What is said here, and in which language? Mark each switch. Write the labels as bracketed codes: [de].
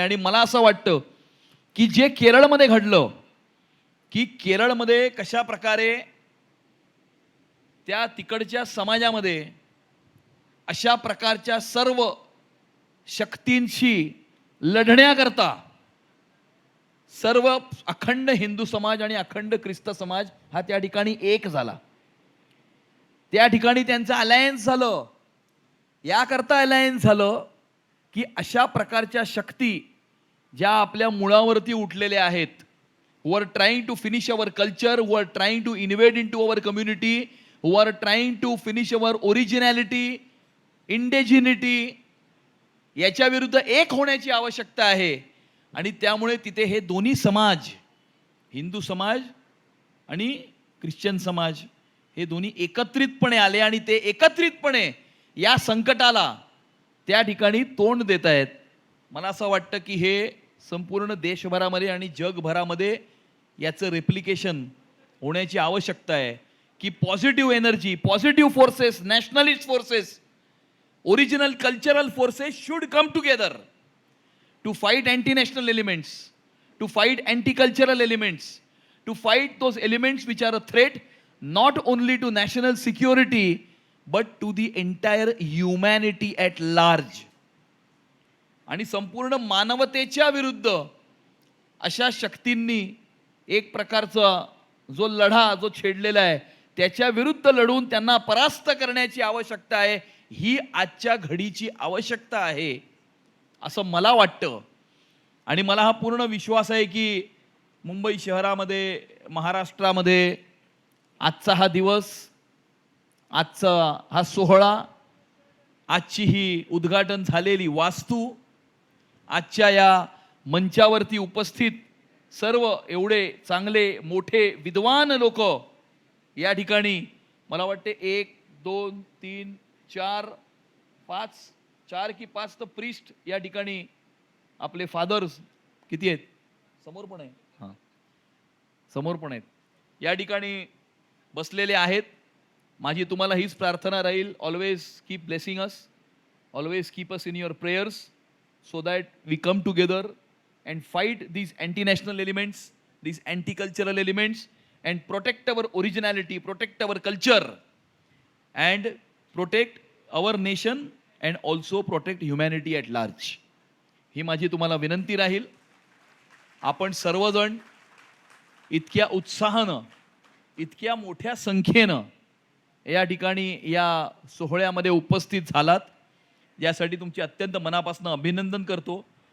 [mr] आणि मला असं वाटतं की जे केरळमध्ये घडलं, की केरळमध्ये कशा प्रकारे त्या तिकडच्या समाजामध्ये अशा प्रकारच्या सर्व शक्तींशी लढण्याकरता सर्व अखंड हिंदू समाज आणि अखंड ख्रिस्त समाज हा त्या ठिकाणी एक झाला. त्या ठिकाणी त्यांचं अलायन्स झालं. याकरता अलायन्स झालं की अशा प्रकारच्या शक्ती ज्या आपल्या मुळावरती उठलेल्या आहेत, [en] who are trying to finish our culture, who are trying to invade into our community, who are trying to finish our originality, indigeneity, [mr] याच्या विरुद्ध एक होण्याची आवश्यकता आहे. आणि त्यामुळे तिथे हे दोन्ही समाज, हिंदू समाज आणि ख्रिश्चन समाज, हे दोन्ही एकत्रितपणे आले आणि ते एकत्रितपणे या संकटाला त्या ठिकाणी तोंड देत आहेत. मला असं वाटतं की हे संपूर्ण देशभरामध्ये आणि जगभरामध्ये याचं रेप्लिकेशन होण्याची आवश्यकता आहे की [en] Positive energy, positive forces, nationalist forces, original cultural forces should come together to fight anti-national elements, to fight anti-cultural elements, to fight those elements which are a threat not only to national security but to the entire humanity at large. [mr] आणि संपूर्ण मानवतेच्या विरुद्ध अशा शक्तींनी एक प्रकारचा जो लढा जो छेडलेला आहे त्याच्या विरुद्ध लढून त्यांना परास्त करण्याची आवश्यकता आहे. ही आजच्या घडीची आवश्यकता आहे असं मला वाटतं. आणि मला हा पूर्ण विश्वास आहे की मुंबई शहरामध्ये, महाराष्ट्रामध्ये आजचा हा दिवस, आजचा हा सोहळा, आजची ही उद्घाटन झालेली वास्तू, आजच्या या मंचावरती उपस्थित सर्व एवढे चांगले मोठे विद्वान लोक या ठिकाणी, मला वाटते 1 2 3 4 5 4 की 5 तर प्रीस्ट या ठिकाणी, आपले फादर्स किती आहेत, समोर पण आहे, हां समोर पण आहेत, या ठिकाणी बसलेले आहेत. माझी तुम्हाला हीच प्रार्थना राहील, [en] Always keep blessing us, always keep us in your prayers, so that we come together and fight these anti-national elements, these anti-cultural elements, and protect our originality, protect our culture, and protect our nation, and also protect humanity at large. [mr] ही माझी तुम्हाला विनंती राहील. आपण सर्वजण इतक्या उत्साहानं, इतक्या मोठ्या संख्येनं या ठिकाणी या सोहळ्यामध्ये उपस्थित झालात, यासाठी तुमचे अत्यंत मनापासून अभिनंदन करतो.